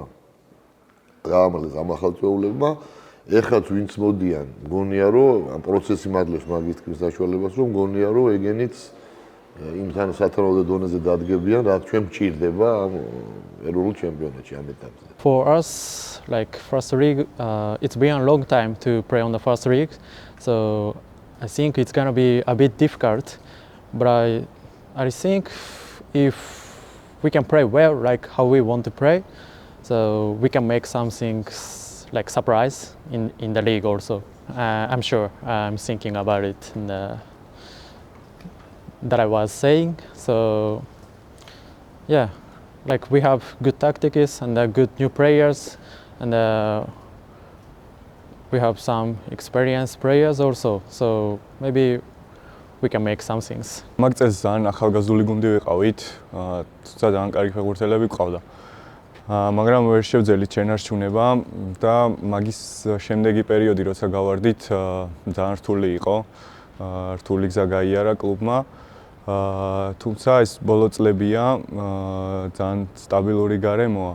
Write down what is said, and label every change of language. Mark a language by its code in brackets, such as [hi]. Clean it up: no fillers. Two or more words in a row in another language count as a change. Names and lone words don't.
[ka] გაამართლეს ამ ახალწეულებმა. ეხლა ვინც მოდიან, მგონია რომ ამ პროცესი მადლებს მაგის თქმის საშუალებას, რომ მგონია რომ ეგენიც იმთან სათანადო დონეზე დადგებიან, რაც ჩვენ მჭირდება ამ ეროვნულ ჩემპიონატში ამ ეტაპზე. [en] For us, like first league, it's been a long time to play on the first league, so I think it's gonna be a bit difficult. But I think if we can play well, like how we want to play, so we can make something like surprise in the league also. I'm sure I'm thinking about it that I was saying. So yeah, like we have good tactics and good new players, and we have some experienced players also. So maybe we can make some things. [ka] მაგ წელს ძალიან ახალგაზრდული გუნდი ვიყავით, თუმცა ძალიან კარგი ფეხბურთელები ყავდა. მაგრამ ვერ შევძელით შენარჩუნება და მაგის შემდეგი პერიოდი, როცა გავარდით, ძალიან რთული იყო. რთული გზა გაიარა კლუბმა. თუმცა ეს ბოლო წლებია ძალიან სტაბილური გარემოა.